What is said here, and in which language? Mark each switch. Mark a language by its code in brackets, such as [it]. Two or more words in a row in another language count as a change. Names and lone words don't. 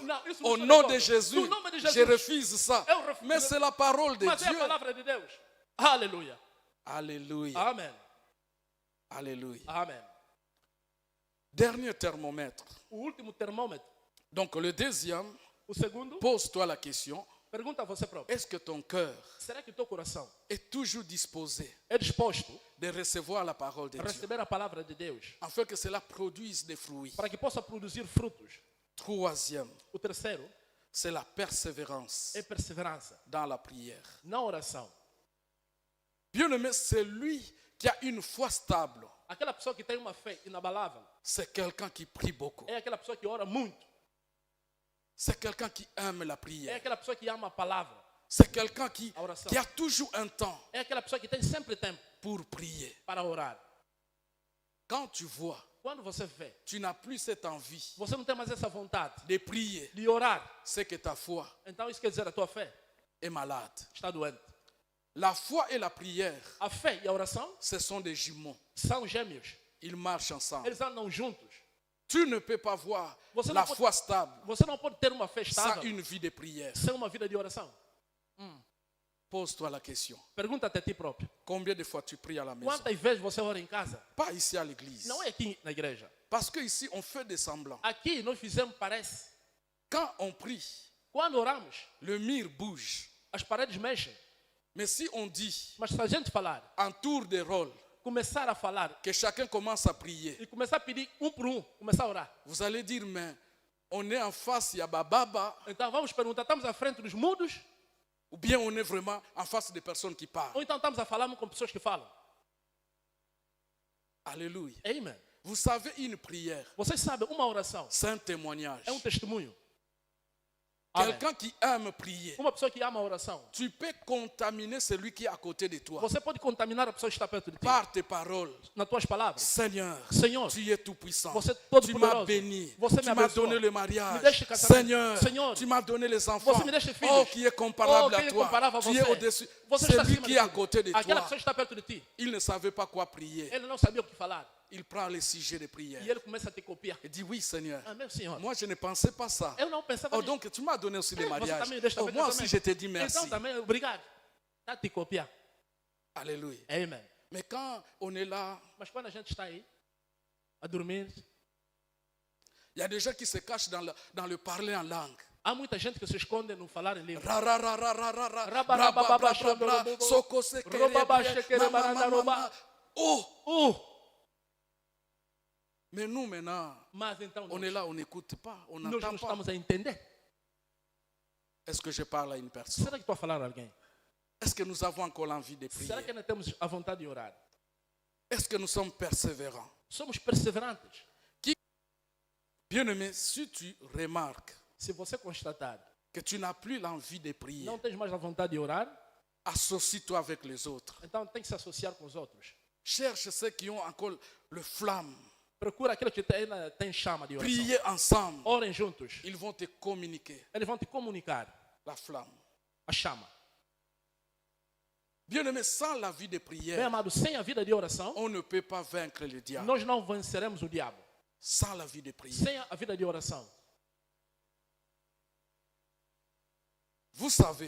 [fr] Non, [pt] isso não [fr] Au [pt] sou [fr] nom d'accord. de Jésus, [pt] No nome de Jesus. [fr] je refuse ça. [pt] Eu refuso. [fr] Mais c'est la parole de [pt] Mas é a [fr] Dieu. [pt] palavra de Deus. Aleluia. [fr] Alléluia. [pt] Amém. [fr] Alléluia. [pt] Amém. [fr] Dernier thermomètre. [pt] O último termômetro. [fr] Donc le deuxième, [pt] O segundo, [fr] pose-toi la question, [pt] pergunta a você próprio. [fr] est-ce que ton cœur [pt] Será que o teu coração [fr] est toujours disposé [pt] é disposto [fr] de recevoir la parole de [pt] a [fr] Dieu, [pt] receber a palavra de Deus [fr] afin que cela produise des fruits? [pt] para que possa produzir frutos? [fr] Troisième, [pt] O terceiro [fr] c'est la persévérance [pt] é perseverança [fr] dans la prière. [pt] na oração. [fr] Bien-aimé, celui qui a une foi stable, [pt] Aquela pessoa que tem uma fé inabalável [fr] c'est quelqu'un qui prie beaucoup. [pt] é aquela pessoa que ora muito. [fr] C'est quelqu'un qui aime la [pt] É [fr] prière. [pt] aquela pessoa que ama a palavra. [fr] C'est quelqu'un qui [pt] A oração. [fr] a toujours un temps [pt] É aquela pessoa que tem sempre tempo [fr] pour prier. [pt] para orar. [fr] Quand tu vois, [pt] Quando você vê, [fr] tu n'as plus cette envie [pt] você não tem mais essa vontade [fr] de prier, [pt] de orar. [fr] c'est que ta foi [pt] Então isso quer dizer a tua fé [fr] est malade. [pt] está doente. [fr] La foi et la prière, [pt] A fé e a oração [fr] ce sont des jumeaux. [pt] são gêmeos. [fr] Ils marchent ensemble. [pt] Eles andam juntos. [fr] Tu ne peux pas voir [pt] Você [fr] la [pt] não pode- [fr] foi stable [pt] Você não pode ter uma fé [fr] sans [pt] estável [fr] une vie de prière. [pt] sem uma vida de oração. [fr] Pose-toi la question. [pt] Pergunta-te a ti próprio. [fr] Combien de fois tu pries à la maison? [pt] Quantas vezes você ora em casa? [fr] Pas ici à l'église. [pt] Não é aqui na igreja. [fr] Parce qu'ici, on fait des semblants. [pt] Aqui nós fizemos, parece. [fr] Quand on prie, [pt] Quando oramos, [fr] le mur bouge. [pt] as paredes mexem. [fr] Mais si on dit, [pt] Mas se a gente falar, [fr] en tour de rôle, [pt] começar a falar [fr] que chacun commence à prier, [pt] e começar a pedir por começar a orar. [fr] vous allez dire, mais on est en face, il y a Bababa, [pt] Então vamos perguntar, estamos à frente dos mudos [fr] ou bien on est vraiment en face des personnes qui parlent. [pt] ou então estamos a falar com pessoas que falam? [fr] Alléluia. [pt] Amen. [fr] Vous savez, une prière, [pt] Vocês sabem, uma oração [fr] c'est un témoignage. [pt] é testemunho. Amém. [fr] Quelqu'un qui aime prier, [pt] Uma pessoa que ama a oração, [fr] tu peux contaminer celui qui est à côté de toi [pt] você pode contaminar a pessoa que está perto de ti. [fr] par tes paroles. [pt] Nas tuas palavras. [fr] Seigneur, [pt] Senhor, [fr] tu es tout puissant. [pt] você é todo [fr] Tu m'as [pt] poderoso. [fr] béni. [pt] Você [fr] Tu [pt] me [fr] m'as [pt] abençoa. [fr] donné le mariage. [pt] Me deixe casamento. [fr] Seigneur, [pt] Senhor, [fr] tu m'as donné les enfants. [pt] você me deixa filhos. [fr] Oh, qui est comparable [pt] quem [fr] à [pt] é [fr] toi. [pt] comparável a [fr] Tu [pt] você? [fr] es au-dessus. [pt] Você está [fr] Celui [pt] acima [fr] qui [pt] de [fr] est à [pt] tudo. [fr] côté de [pt] Aquela [fr] toi, [pt] pessoa que está perto de ti, [fr] il ne savait pas quoi prier. [pt] ele não sabia o que falar. [fr] Il prend les sujets de prière. [pt] E ele começa a te copiar. [fr] Il dit, oui, Seigneur. [pt] Ah, meu Senhor, [fr] Moi, je ne pensais pas ça. [pt] eu não pensava [fr] Oh, [pt] nisso. [fr] donc, tu m'as donné aussi le [pt] Você [fr] mariage. [pt] também deixa [fr] Oh, [pt] também [fr] moi aussi, [pt] casamento. [fr] je te dis merci. [pt] Então também, obrigado. Está a te copiar. [fr] Alléluia. [pt] Amen. [fr] Mais quand on est là, [pt] Mas quando a gente está aí, a dormir, [fr] Il y a des gens qui se cachent dans le parler en langue. [pt] Há muita gente que se esconde no falar em língua. Ra, ra, ra, ra, ra, ra, ra, Raba, bra, raba, bra, baba, bra, shondo, bra, robo, soko, sekere, roba, ba, brie, shekere, ma, ma, banana, ma, roba. ma. Oh! Oh! [fr] Mais nous maintenant, [pt] Mas então [fr] on est là, on n'écoute pas, on [pt] nós [fr] n'entend [pt] não [fr] pas. [pt] estamos a entender. [fr] Est-ce que je parle à une personne? [pt] Será que estou a falar a alguém? [fr] Est-ce que nous avons encore l'envie de prier? [pt] Será que ainda temos a vontade de orar? [fr] Est-ce que nous sommes persévérants? [pt] Somos perseverantes. [fr] Bien-aimé, si tu remarques [pt] Se você constatar, [fr] que tu n'as plus l'envie de prier, [pt] não tens mais a vontade de orar, [fr] associe-toi avec les autres. [pt] então tem que se associar com os outros. [fr] Cherche ceux qui ont encore le flamme. [pt] Procura aquele que tem chama de oração. [fr] Priez ensemble. [pt] Orem juntos. [fr] Ils vont te communiquer [pt] Eles vão te comunicar [fr] la flamme. [pt] a chama. [fr] Bien-aimé, sans la vie de [pt] Bem [fr] prière, [pt] amado, sem a vida de oração, [fr] on ne peut pas vaincre le diable. [pt] nós não venceremos o diabo. [fr] Sans la vie de prière. [pt] Sem a vida de oração. [fr] Vous savez,